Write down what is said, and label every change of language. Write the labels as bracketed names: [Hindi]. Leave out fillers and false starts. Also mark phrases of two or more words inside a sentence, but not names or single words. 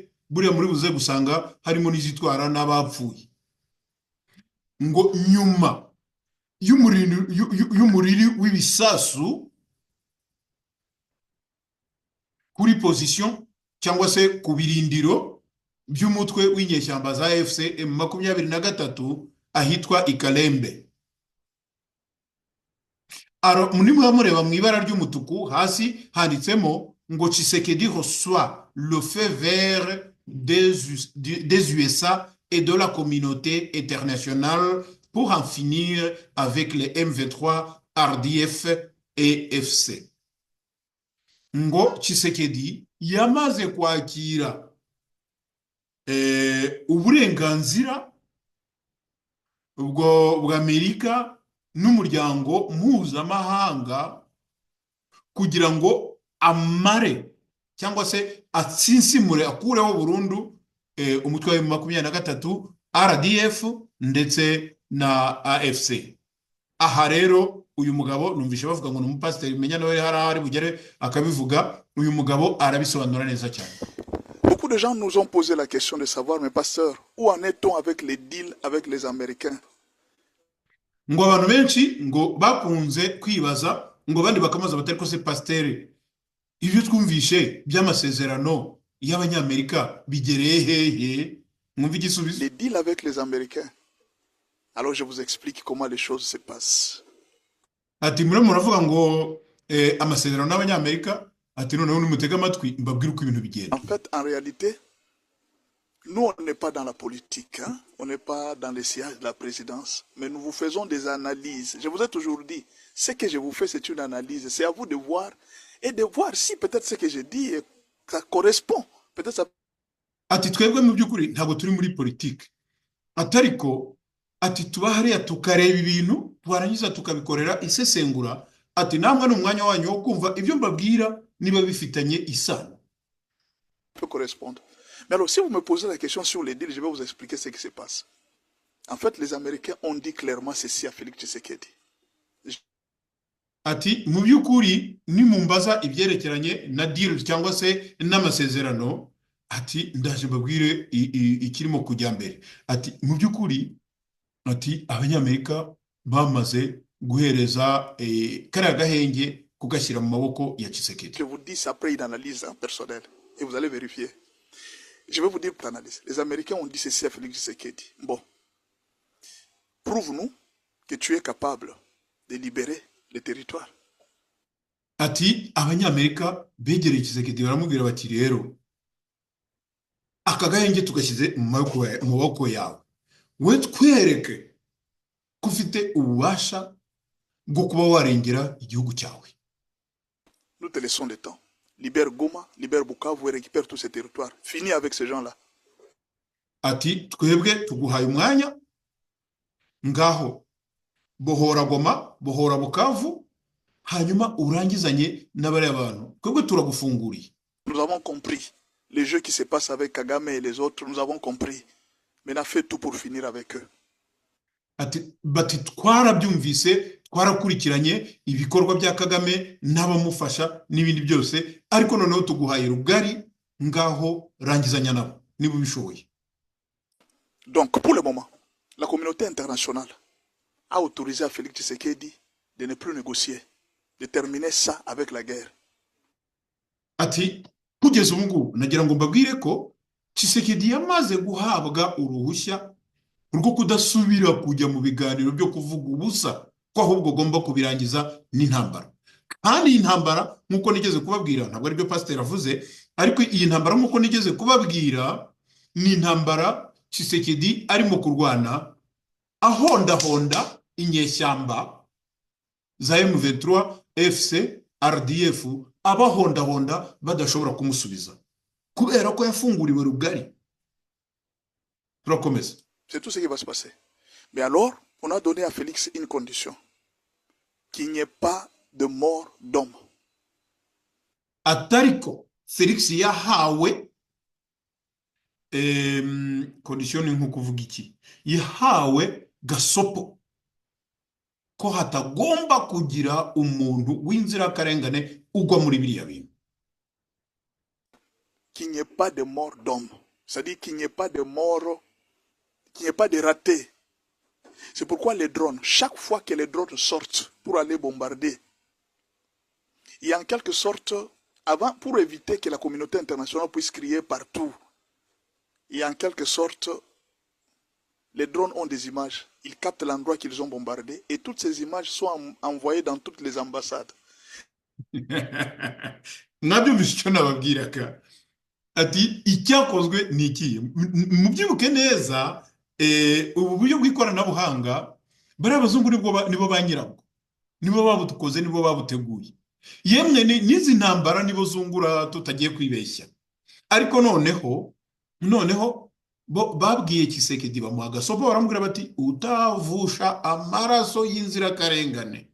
[Kinyarwanda] Buriya muri buze gusanga harimo n'izitwara n'abapfuye, ngo nyuma y'umuriri w'ibisasu kuri position cyangwa se ku birindiro by'umutwe w'inyeshyamba za AFC M23 ahitwa Ikalembe. Munimwe mureba mu ibara ry'umutuku hasi handitsemo ngo [French] Tshisekedi reçoit le feu vert des USA et de la communauté internationale pour en finir avec les M23, RDF et FC. [Kinyarwanda] Ngo Tshisekedi yamaze kwakira uburenganzira bw'Amerika n'umuryango mpuzamahanga kugira ngo amare cyangwa se atsinsimure akureho burundu umutwe wa 23 RDF ndetse na AFC. Aha rero uyu mugabo numvishe bavuga ngo n'umupasiteri menya nawe hari bugere akabivuga. Uyu mugabo arabisobanura neza cyane. [French] Beaucoup de gens nous ont posé la question de savoir, mais pasteur, où en est-on avec les deals avec les Américains? [Kinyarwanda] Ngo abantu benshi ngo bakunze kwibaza, ngo bandi bakamaza batari ko se pasiteri, ibyo twumvishe by'amasezerano y'abanyamerika bigereye hehe? Mwumva igisubizo? [French] Les deals avec les Américains. Alors je vous explique comment les choses se passent. [Kinyarwanda] Ati muravuga ngo amasezerano n'abanyamerika, ati noneho nimutega amatwi mbabwira uko ibintu bigenda. [French] En fait, en réalité, nous on n'est pas dans la politique, hein? On n'est pas dans les sièges de la présidence, mais nous vous faisons des analyses. Je vous ai toujours dit, ce que je vous fais c'est une analyse. C'est à vous de voir et de voir si peut-être ce que je dis ça correspond. Peut-être ça. [Kinyarwanda] Ati twebwe mu by'ukuri ntabwo turi muri politique, atariko ati tuba hariya tukareba ibintu twarangiza tukabikorera isesengura. Ati namwe n'umwanya wanyu wo kumva ibyo mbabwira niba bifitanye isano. [French] Peut correspondre. Mais alors si vous me posez la question sur les deals, je vais vous expliquer ce qui se passe. En fait, les Américains ont dit clairement ceci à Félix Tshisekedi. [Kinyarwanda] Ati mu by'ukuri nimumbaza ibyerekeranye na deal cyangwa se n'amasezerano, ati ndaje mbabwire ikirimo kujya mbere. Ati mu by'ukuri, ati abanyamerika bamaze guhereza kariya gahenge kugashyira mu maboko ya Tshisekedi. [French] Je vous dis ça après une analyse personnelle et vous allez vérifier. Je vais vous dire pour l'analyse. Les Américains ont dit ceci à Félix Tshisekedi. Bon, prouve-nous que tu es capable de libérer le territoire. [Kinyarwanda] Ati abanyamerika begereye Tshisekedi baramubwira bati rero aka gahenge tugashyize mu maboko yawe, we twereke ko ufite ububasha bwo kuba warengera igihugu cyawe. [French] Nous te laissons le temps. libère Goma, libère Bukavu et récupère tous ces territoires. Fini avec ces gens-là. [Kinyarwanda] ati twebwe tuguhaye umwanya ngaho bohora Goma bohora Bukavu hanyuma urangizanye n'abari abantu twebwe turagufunguriye. [French] Nous avons compris les jeux qui se passent avec Kagame et les autres, nous avons compris. Maintenant, fais tout pour finir avec eux. [Kinyarwanda] Ati bati twarabyumvise twarakurikiranye ibikorwa bya Kagame n'abamufasha n'ibindi byose ariko noneho tuguhaye rugari ngaho rangizanya nabo niba ubishoboye. [French] Donc, pour le moment, la communauté internationale a autorisé à Félix Tshisekedi de ne plus négocier, de terminer ça avec la guerre. [Kinyarwanda] Ati kugeza ubu ngubu nagira ngo mbabwire ko Tshisekedi yamaze guhabwa uruhushya rwo kudasubira kujya mu biganiro byo kuvuga ubusa ko ahubwo agomba kubirangiza n'intambara. Kandi iyi ntambara nk'uko nigeze kubabwira ntabwo aribyo pasiteri avuze, ariko iyi ntambara nk'uko nigeze kubabwira ni intambara Tshisekedi arimo kurwana ahondahonda inyeshyamba za M23, FC, RDF abahondahonda badashobora kumusubiza kubera ko yafunguriwe rugari. Turakomeza. [French] C'est tout ce qui va se passer. Mais alors, on a donné à Félix une condition. Qu'il n'y ait pas de mort d'homme. [Kinyarwanda] Atariko Felix yahawe condition ni nko kuvuga iki, yahawe gasopo ko hatagomba kugira umuntu w'inzirakarengane ugwa muri biriya bintu. [French] Qu'il n'y ait pas de mort d'homme. C'est-à-dire qu'il n'y ait pas de mort, qu'il n'y ait pas de raté. C'est pourquoi les drones, chaque fois que les drones sortent pour aller bombarder, il y a en quelque sorte, avant, pour éviter que la communauté internationale puisse crier partout, il y a en quelque sorte, les drones ont des images. Ils captent l'endroit qu'ils ont bombardé et toutes ces images sont envoyées dans toutes les ambassades. [Kinyarwanda] Nabyo bisho nababwiraka ati icyakozwe ni iki mubyibuke neza ubu buryo bw'ikoranabuhanga bari abazungu nibo banyirabwo nibo babutukoze nibo babuteguye yemwe n'izi ntambara nibo zungura tutagiye kwibeshya ariko noneho bo babwiye Tshisekedi bamuha gasopo baramubwira bati utavusha amaraso y'inzirakarengane.